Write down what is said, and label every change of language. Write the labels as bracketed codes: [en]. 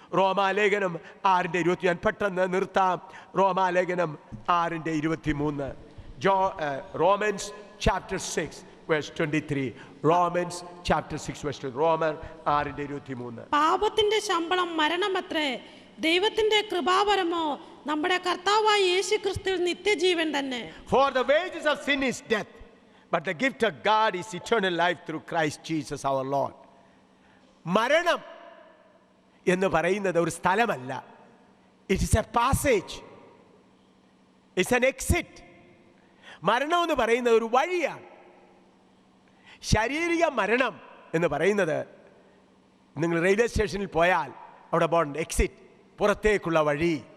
[ml] റോമാലേഖനം 6:20 ഞാൻ പെട്ടെന്ന് നിർത്താം. റോമാലേഖനം 6:23. [en] Romans chapter 6 verse 23. Romans chapter 6 verse 23. [ml] റോമർ 6:23. പാപത്തിന്റെ ശമ്പളം മരണമത്രേ, ദൈവത്തിന്റെ കൃപാവരമോ നമ്മുടെ കർത്താവായ യേശു ക്രിസ്തുവിൽ നിത്യജീവൻ തന്നെ. [en] For the wages of sin is death, but the gift of God is eternal life through Christ Jesus our Lord. [ml] മരണം എന്ന് പറയുന്നത് ഒരു സ്ഥലമല്ല. [en] It is a passage. It's an exit. [ml] മരണം എന്ന് പറയുന്നത് ഒരു വഴിയാണ്. ശാരീരിക മരണം എന്ന് പറയുന്നത്, നിങ്ങൾ റെയിൽവേ സ്റ്റേഷനിൽ പോയാൽ അവിടെ ബോണ്ട് എക്സിറ്റ്, പുറത്തേക്കുള്ള വഴി.